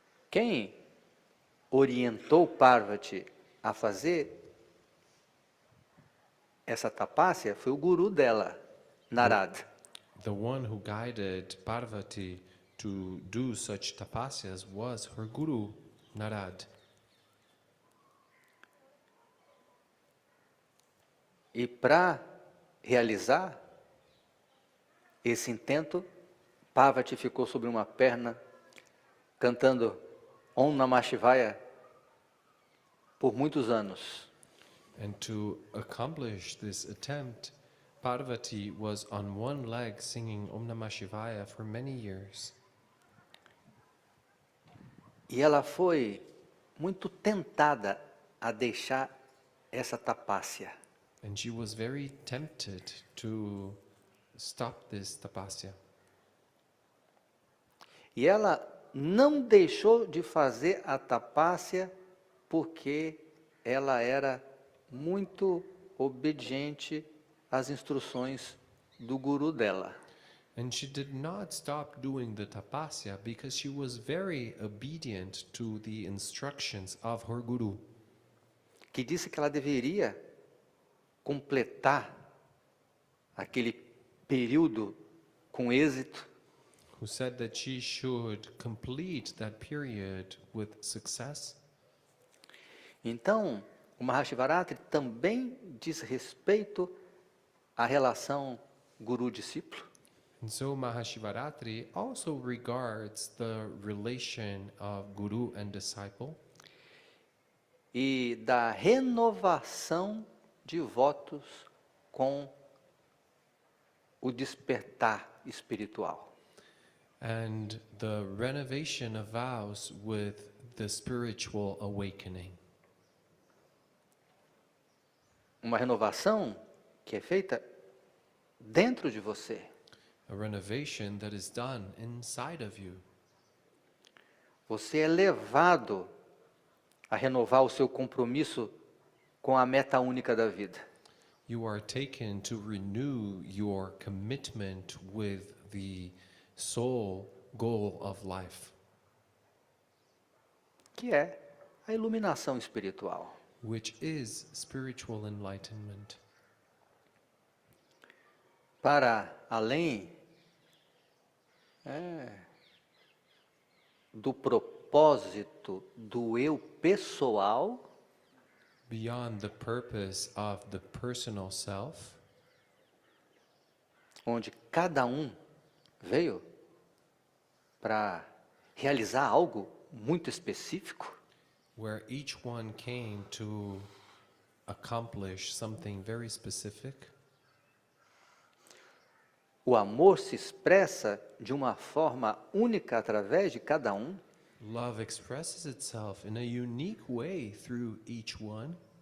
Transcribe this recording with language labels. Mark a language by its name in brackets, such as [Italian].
[Portuguese] Quem orientou Parvati a fazer essa tapácia foi o guru dela, Narada. [English] The one who guided Parvati to do such tapasyas was her guru, Narad. [Portuguese] E para realizar esse intento, Parvati ficou sobre uma perna, cantando Om Namah Shivaya por muitos anos. [English] And to accomplish this attempt, Parvati was on one leg singing Om Namah Shivaya for many years. [Portuguese] E ela foi muito tentada a deixar essa tapasya. [English] And she was very tempted to stop this tapasya. [Portuguese] E ela não deixou de fazer a tapasya porque ela era muito obediente às instruções do guru dela. [English] And she did not stop doing the tapasya because she was very obedient to the instructions of her guru, [Portuguese] Que disse que ela deveria completar aquele período com êxito, [English] who said that she should complete that period with success. [Portuguese] Então, o Mahashivaratri também diz respeito à relação guru-discípulo, [English] And so Mahashivaratri also regards the relation of guru and disciple [Portuguese] e da renovação de votos com o despertar espiritual. [English] and the renovation of vows with the spiritual awakening. [Portuguese] Uma renovação que é feita dentro de você. [English] A renovation that is done inside of you. [Portuguese] Você é levado a renovar o seu compromisso com a meta única da vida. [English] You are taken to renew your commitment with the sole goal of life, [Portuguese] Que é a iluminação espiritual. [English] which is spiritual enlightenment. [Portuguese] Para além do propósito do eu pessoal, [English] Beyond the purpose of the personal self, [Portuguese] onde cada um veio para realizar algo muito específico, [English] where each one came to accomplish something very specific, [Portuguese] o amor se expressa de uma forma única através de cada um, [English] love expresses itself in a unique way through each one.